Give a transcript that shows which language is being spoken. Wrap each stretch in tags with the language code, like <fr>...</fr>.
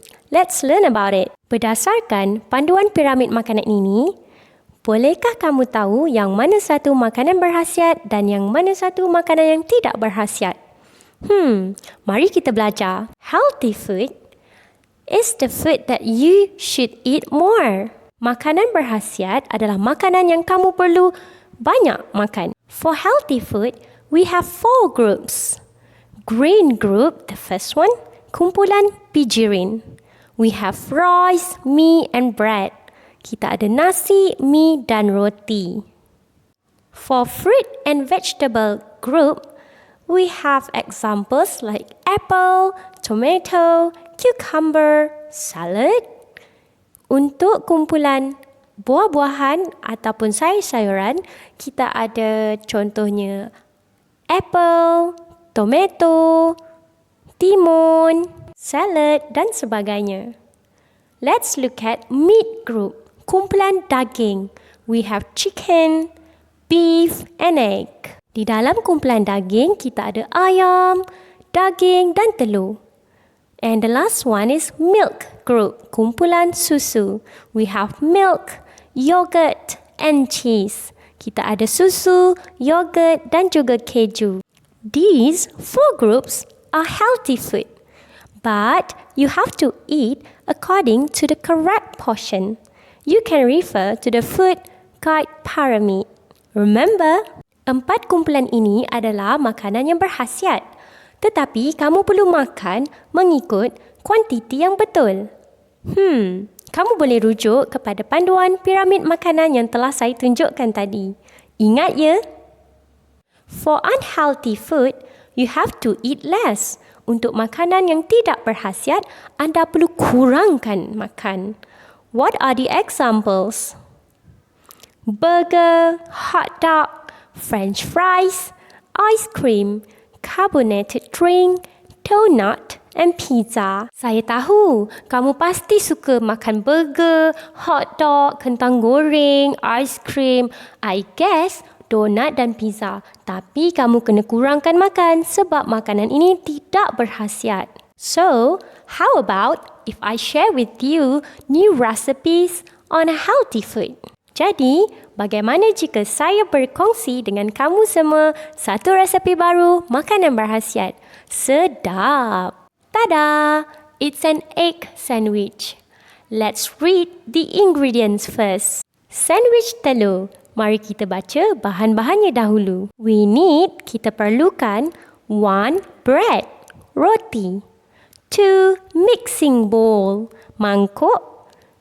<en>Let's learn about it.</en> <ms>Berdasarkan panduan piramid makanan ini, bolehkah kamu tahu yang mana satu makanan berkhasiat dan yang mana satu makanan yang tidak berkhasiat? Mari kita belajar.</ms> <en>Healthy food is the food that you should eat more.</en> <ms>Makanan berkhasiat adalah makanan yang kamu perlu banyak makan.</ms> <en>For healthy food, we have 4 groups. Grain group, the first one,</en> <ms>kumpulan bijirin.</ms> <en>We have rice, mie and bread.</en> <ms>Kita ada nasi, mie dan roti.</ms> <en>For fruit and vegetable group, we have examples like apple, tomato, cucumber, salad.</en> <ms>Untuk kumpulan buah-buahan ataupun sayur-sayuran, kita ada contohnya apple, tomato, timun, salad dan sebagainya.</ms> <en>Let's look at meat group,</en> <ms>kumpulan daging.</ms> <en>We have chicken, beef and egg.</en> <ms>Di dalam kumpulan daging, kita ada ayam, daging dan telur.</ms> <en>And the last one is milk group,</en> <ms>kumpulan susu.</ms> <en>We have milk, yogurt and cheese.</en> <ms>Kita ada susu, yogurt dan juga keju.</ms> <en>These 4 groups are healthy food, but you have to eat according to the correct portion. You can refer to the food guide pyramid.</en> <ms>Remember, 4 kumpulan ini adalah makanan yang berkhasiat. Tetapi kamu perlu makan mengikut kuantiti yang betul. Kamu boleh rujuk kepada panduan piramid makanan yang telah saya tunjukkan tadi. Ingat ya?</ms> <en>For unhealthy food, you have to eat less.</en> <ms>Untuk makanan yang tidak berkhasiat, anda perlu kurangkan makan.</ms> <en>What are the examples? Burger, hot dog, French fries, ice cream, carbonated drink, donut and pizza.</en> <ms>Saya tahu kamu pasti suka makan burger, hot dog, kentang goreng, ice cream,</ms> <en>I guess</en> <ms>donut dan pizza. Tapi kamu kena kurangkan makan sebab makanan ini tidak berkhasiat.</ms> <en>So, how about if I share with you new recipes on healthy food?</en> <ms>Jadi, bagaimana jika saya berkongsi dengan kamu semua satu resepi baru makanan berkhasiat?</ms> <en>Sedap! Tada! It's an egg sandwich. Let's read the ingredients first.</en> <ms>Sandwich telur. Mari kita baca bahan-bahannya dahulu. Kita perlukan 1. Bread, roti. 2. Mixing bowl, mangkuk.</ms>